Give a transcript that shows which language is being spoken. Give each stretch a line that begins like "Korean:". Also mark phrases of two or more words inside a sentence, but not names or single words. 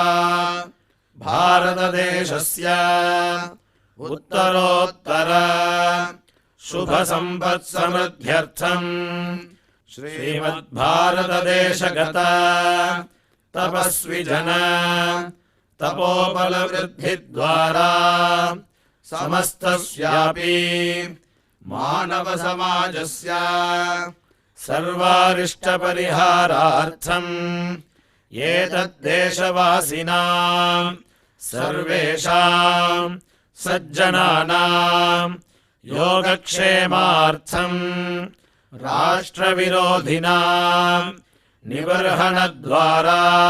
Sanskrit: भारतदेशस्य उत्तरोत्तर शुभ सम्पत् समृद्ध्यर्थं श्रीमत् भारतदेशगत तपस्वि जन तपोबल वृद्धि द्वारा समस्तस्यापि मानव समाजस्य सर्वारिष्ट परिहारार्थं एतद्देशवासिनां सर्वेषां सज्जनानां योगक्षेमार्थं राष्ट्रविरोधिनां निबर्हणद्वारा